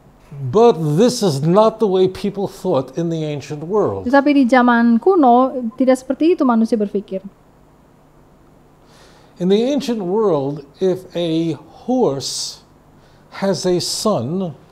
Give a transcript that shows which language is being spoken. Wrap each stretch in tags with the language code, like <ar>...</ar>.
<en>But this is not the way people thought in the ancient world.</en> <id>Tetapi di zaman kuno tidak seperti itu manusia berpikir.</id> <en>In the ancient world, if a horse has a son,</en>